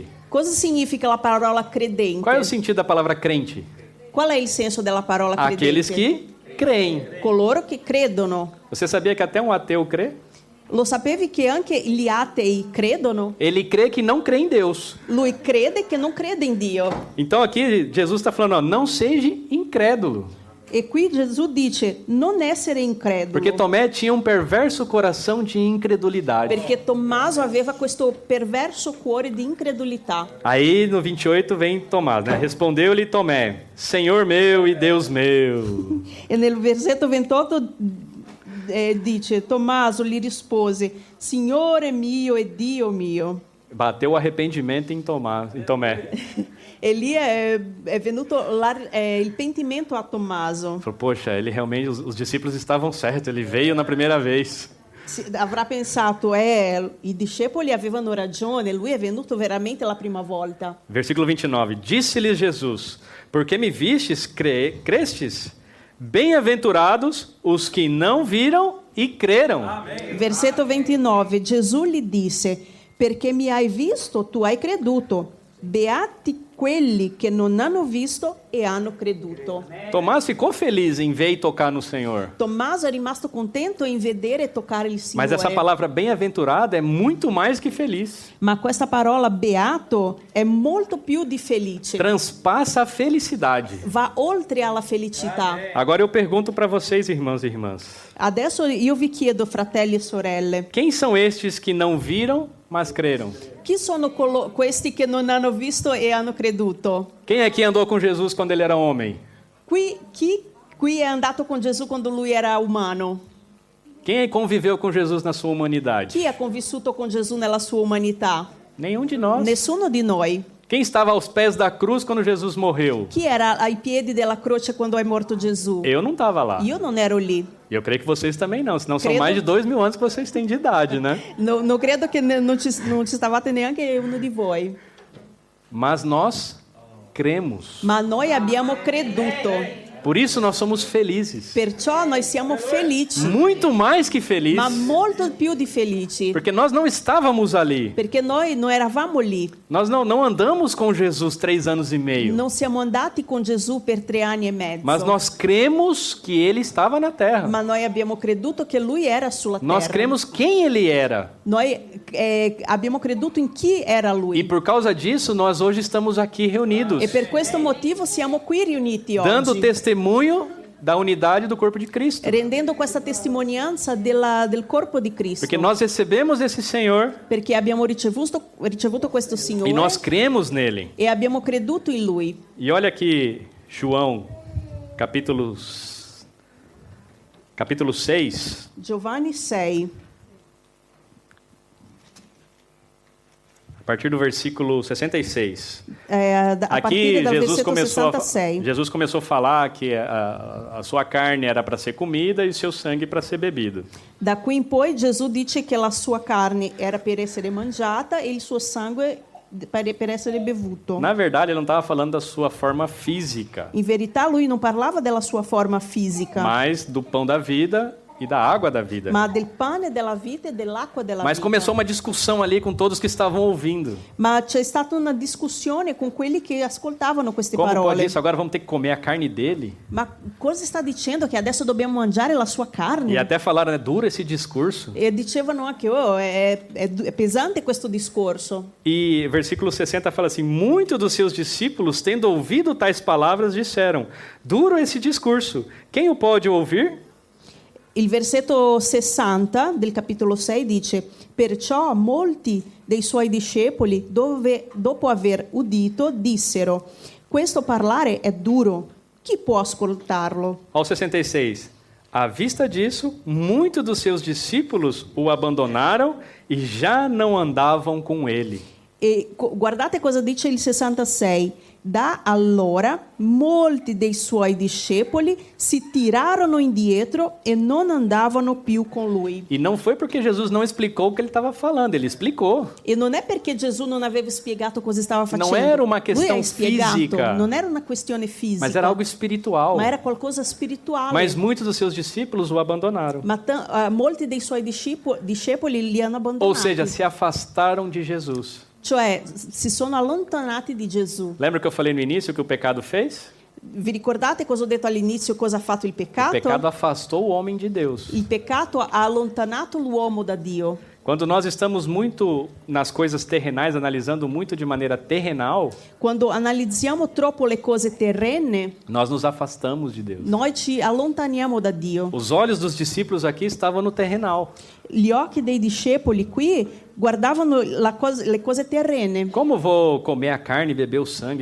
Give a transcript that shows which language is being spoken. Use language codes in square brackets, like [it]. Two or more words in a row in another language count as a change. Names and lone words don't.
[it] Cosa significa la parola credente? [pt] Qual é o sentido da palavra crente? [it] Qual è il senso della parola credente? [pt] Aqueles que creem. [it] Coloro che credono. [pt] Você sabia que até um ateu crê? [it] Lo sapevi che anche gli atei credono? [pt] Ele crê que não crê em Deus. [it] Lui crede che non crede in Dio. [pt] Então aqui Jesus está falando, ó, não seja incrédulo. [it] E qui Gesù dice non essere incredulo. [pt] Porque Tomé tinha um perverso coração de incredulidade. [it] Perché Tommaso aveva questo perverso cuore di incredulità. [pt] Aí no 28 vem Tomás, né? Respondeu-lhe Tomé, Senhor meu e Deus meu. [it] E nel versetto 28 dice: Tommaso gli rispose: Signore mio e Dio mio. [pt] Bateu o arrependimento em Tomé. [it] E lì è venuto il pentimento a Tommaso. [pt] Falou, poxa, ele realmente, os discípulos estavam certos, ele veio na primeira vez. [it] avrà pensato, i discepoli avevano ragione, lui è venuto veramente la prima volta. [pt] Versículo 29. Disse-lhes Jesus: porque me vistes, crestes? Bem-aventurados os que não viram e creram. [it] Versetto 29, Gesù gli disse, perché mi hai visto, tu hai creduto. Beati quelli che non hanno visto e hanno creduto. [pt] Tomás ficou feliz em ver e tocar no Senhor. [it] Tommaso è rimasto contento in vedere e toccare il Signore. [pt] Mas essa palavra bem-aventurado é muito mais que feliz. [it] Ma questa parola beato è molto più di felice. [pt] Transpassa a felicidade. [it] Va oltre alla felicità. [pt] Agora eu pergunto para vocês, irmãos e irmãs. [it] Adesso io vi chiedo, fratelli e sorelle, [pt] Quem são estes que não viram, mas creram? [it] chi sono questi che non hanno visto e hanno creduto? [pt] Quem aqui andou com Jesus quando ele era homem? [it] Chi qui è andato con Gesù quando lui era umano? [pt] Quem conviveu com Jesus na sua humanidade? [it] Chi ha convissuto con Gesù nella sua umanità? [pt] Nenhum de nós. [it] Nessuno di noi. [pt] Quem estava aos pés da cruz quando Jesus morreu? [it] Chi era ai piedi della croce quando è morto Gesù? [pt] Eu não estava lá. [it] Io non ero lì. [pt] E eu creio que vocês também não, senão são [it] Credo. [pt] mais de 2000 anos que vocês têm de idade, né? [it] Non credo che non ci stavate neanche uno di voi. [pt] Mas nós cremos. [it] Ma noi abbiamo creduto. [pt] Por isso nós somos felizes. [it] Perciò noi siamo felici. [pt] Muito mais que [it] Ma [pt] felizes. [it] molto più di felici. [pt] Porque nós não estávamos ali. [it] Perché noi non eravamo lì. [pt] Nós não andamos com Jesus 3 anos e meio. [it] Non siamo andati con Gesù per 3 anni e mezzo. [pt] Mas nós cremos que ele estava na terra. [it] Ma noi abbiamo creduto che lui era sulla terra. [pt] Nós cremos quem ele era. [it] Noi abbiamo creduto in chi era lui. [pt] E por causa disso, nós hoje estamos aqui reunidos, [it] E per questo motivo siamo qui riuniti [pt] dando [it] oggi, [pt] testemunho da unidade do corpo de Cristo. [it] rendendo questa testimonianza del corpo di Cristo. [pt] Porque nós recebemos esse Senhor [it] Perché abbiamo ricevuto questo Signore [pt] e nós cremos nele. [it] e abbiamo creduto in Lui. [pt] E olha aqui, João, capítulo 6, [it] Giovanni 6, [pt] a partir do versículo 66. [it] a [pt] Aqui [it] partire dal [pt] Jesus [it] versetto [pt] começou, [it] 66. [pt] Jesus começou a falar que a sua carne era para ser comida e o seu sangue para ser bebido. [it] Da qui in poi Gesù dice che la sua carne era per essere mangiata e il suo sangue per essere bevuto. [pt] Na verdade, ele não estava falando da sua forma física, [it] In verità lui non parlava della sua forma fisica, [pt] mas do pão da vida e da água da vida. [it] ma del pane della vita e dell'acqua della [pt] Mas [it] vita. [pt] começou uma discussão ali com todos que estavam ouvindo. [it] Ma c'è stata una discussione con quelli che ascoltavano queste [pt] Como pode [it] parole. [pt] isso? Agora vamos ter que comer a carne dele? [it] Ma cosa sta dicendo? Che adesso dobbiamo mangiare la sua carne? [pt] E até falaram, né, duro esse discurso. [it] E dicevano anche, è pesante questo discorso. [pt] E versículo 60 fala assim, muitos dos seus discípulos, tendo ouvido tais palavras, disseram, duro esse discurso, quem o pode ouvir? [it] Il versetto 60 del capitolo 6 dice: Perciò molti dei suoi discepoli, dopo aver udito, dissero: Questo parlare è duro, chi può ascoltarlo? [pt] Ao 66, à vista disso, muitos dos seus discípulos o abandonaram e já não andavam com ele. [it] E guardate cosa dice il 66. Da allora molti dei suoi discepoli si tirarono indietro e non andavano più con lui. [pt] E não foi porque Jesus não explicou o que ele estava falando, ele explicou. [it] E non è perché Gesù non aveva spiegato cosa stava facendo. Non era una Lui questão ha spiegato, fisica. non era una questione fisica, [pt] Mas era algo espiritual. [it] ma era qualcosa spirituale. [pt] Mas muitos dos seus discípulos o abandonaram. [it] Ma molti dei suoi discepoli li hanno abbandonati. [pt] Ou seja, se afastaram de Jesus. [it] Cioè, si sono allontanati di Gesù. [pt] Lembra que eu falei no início que o pecado fez? [it] Vi ricordate cosa ho detto all'inizio, cosa ha fatto il [pt] O [it] peccato? [pt] pecado afastou o homem de Deus. [it] Il peccato ha allontanato l'uomo da Dio. [pt] Quando nós estamos muito nas coisas terrenais, analisando muito de maneira terrenal, [it] Quando analizziamo troppo le cose terrene, [pt] nós nos afastamos de Deus. [it] noi ci allontaniamo da Dio. [pt] Os olhos dos discípulos aqui estavam no terrenal. [it] Gli occhi dei discepoli qui guardavano le cose terrene. [pt] Como vou comer a carne e beber o sangue?